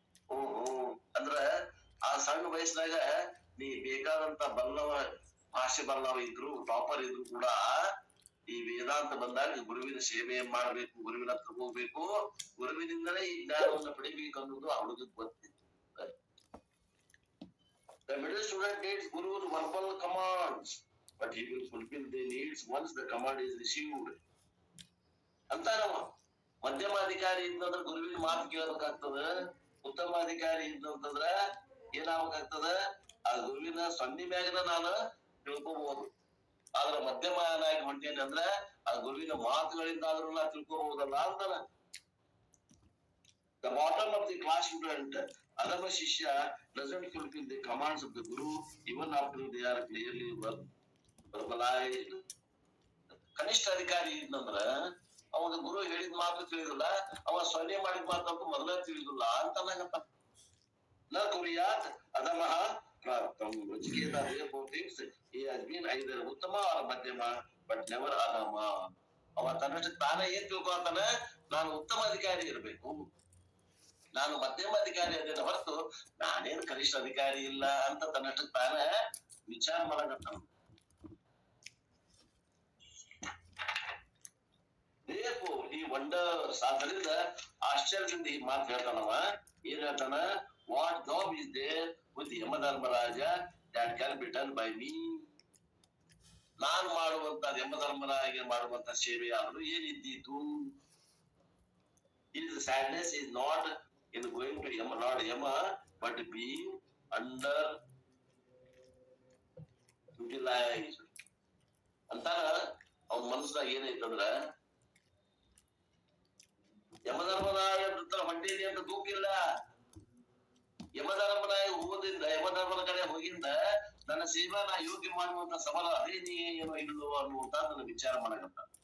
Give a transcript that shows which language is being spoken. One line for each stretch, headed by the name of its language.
Kannada: ಓಹೋ, ಅಂದ್ರ ಆ ಸಣ್ಣ ವಯಸ್ಸಿನಾಗ ನೀ ಬೇಕಾದಂತ ಬಲ್ಲವ, ಭಾಷೆ ಬಲ್ಲವ ಇದ್ರು, ಟಾಪರ್ ಇದ್ರು ಕೂಡ ಈ ವೇದಾಂತ ಬಂದಾಗ ಗುರುವಿನ ಸೇವೆ ಮಾಡ್ಬೇಕು, ಗುರುವಿನ ಹತ್ರ ಹೋಗ್ಬೇಕು, ಗುರುವಿನಿಂದಲೇ ಈ ಜ್ಞಾನವನ್ನು ಪಡಿಬೇಕು ಅನ್ನೋದು ಅವಳಿಗೆ ಗೊತ್ತಿತ್ತು.
English: The middle student needs guru's verbal commands, but he will fulfill the needs once the command is received.
Kannada: ಅಂತ ನಾವು ಮಧ್ಯಮಾಧಿಕಾರಿ ಇದ್ದಂದ್ರ ಗುರುವಿನ ಮಾತು ಕೇಳಬೇಕಾಗ್ತದ. ಉತ್ತಮಾಧಿಕಾರಿ ಇದ್ದಂತಂದ್ರ ಏನಾಗಬೇಕಾಗ್ತದ, ಆ ಗುರುವಿನ ಸೊನ್ನೆ ಮ್ಯಾಗನ ನಾನು ತಿಳ್ಕೋಬಹುದು. ಆದ್ರ ಮಧ್ಯಮನಾಗಿ ಹೊಂಟೇನೆ ಅಂದ್ರ ಆ ಗುರುವಿನ ಮಾತುಗಳಿಂದ ಆದ್ರೂ ನಾ ತಿಳ್ಕೋಬಹುದಲ್ಲ ಅಂತಾನ.
English: The bottom of the class student, adama shishya, doesn't fulfill the commands of the guru even after they are clearly verbalized.
Kannada: ಕನಿಷ್ಠ ಅಧಿಕಾರಿ ಇದ್ನಂದ್ರ ಅವನ ಗುರು ಹೇಳಿದ ಮಾತು ತಿಳಿದಿಲ್ಲ, ಅವ ಸೊನ್ನೆ ಮಾಡಿದ ಮಾತಂತೂ ಮೊದಲೇ ತಿಳಿದಿಲ್ಲ ಅಂತ ಅನ್ನಕತ್ತ.
Sanskrit: ನ ಕುರಿಯಾತ್ ಅದಮಃ ಪ್ರಾಪ್ತಂ.
English: Ruchiketa therefore thinks he has been either ಉತ್ತಮ or ಮಧ್ಯಮ but never ಅಧಮ.
Kannada: ಅವ ತನ್ನಷ್ಟು ತಾನೇ ಏನ್ ತಿಳ್ಕೊತಾನ, ನಾನು ಉತ್ತಮ ಅಧಿಕಾರಿ ಇರ್ಬೇಕು, ನಾನು ಮಧ್ಯಮ ಅಧಿಕಾರಿ ಅದೇನ ಹೊರತು ನಾನೇನು ಕನಿಷ್ಠ ಅಧಿಕಾರಿ ಇಲ್ಲ ಅಂತ ತನ್ನಷ್ಟು ತಾನೇ ವಿಚಾರ ಮಾಡಕತ್ತಾನ. ಈ ವಂಡರ್ಸ್, ಆದ್ದರಿಂದ ಆಶ್ಚರ್ಯದಿಂದ ಈ ಮಾತು ಹೇಳ್ತಾನವ. ಏನ್ ಹೇಳ್ತಾನ,
English: What job is there with Yamadharmaraja that can be done by me.
Kannada: ನಾನು ಮಾಡುವಂತ ಯಮಧರ್ಮರಾಜ ಮಾಡುವಂತ ಸೇವೆ ಆದ್ರೂ ಏನಿದ್ದೀತು.
English: His sadness is not in going to Yama, Lord Yama, but being under utilized.
Kannada: ಅಂತಾನ ಅವನ ಮನಸ್ಸಾಗ ಏನೈತಂದ್ರ, ಯಮಧರ್ಮರಾಯ ಹೊಂಟೇನಿ ಅಂತ ದೂಕಿಲ್ಲ. ಯಮಧರ್ಮರಾಯ ಹೋಗೋದ್ರಿಂದ, ಯಮಧರ್ಮನ ಕಡೆ ಹೋಗಿಂದ ನನ್ನ ಸೇವಾ ನಾ ಯೋಗ್ಯ ಮಾಡುವಂತ ಸಬಲ ಅದೇನಿ ಏನೋ ಇಲ್ಲೋ ಅನ್ನುವಂತ ನನ್ನ ವಿಚಾರ ಮಾಡಕತ್ತ.